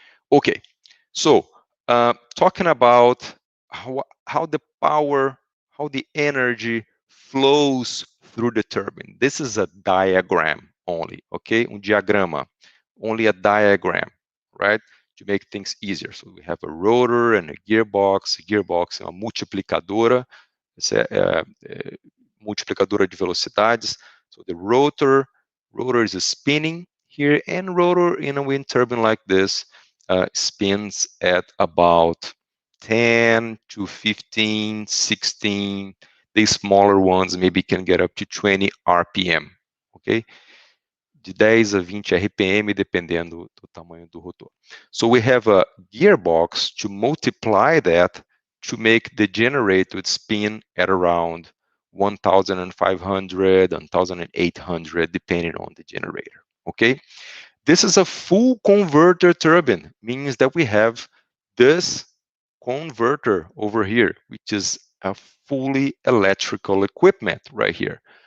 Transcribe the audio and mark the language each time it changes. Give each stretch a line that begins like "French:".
English: Okay, so talking about how the power, how the energy flows through the turbine. This is a diagram only, okay? Diagrama, only a diagram, right? To make things easier. So we have a rotor and a gearbox.
Portuguese: A gearbox é uma multiplicadora. Essa é multiplicadora de velocidades.
English: So the rotor is spinning here, and rotor in a wind turbine like this spins at about 10 to 15, 16. The smaller ones maybe can get up to 20 RPM, okay?
Portuguese: De 10 a 20 RPM, dependendo do tamanho do rotor.
English: So we have a gearbox to multiply that to make the generator spin at around 1,500, 1,800, depending on the generator, okay? This is a full converter turbine, means that we have this converter over here, which is a fully electrical equipment right here.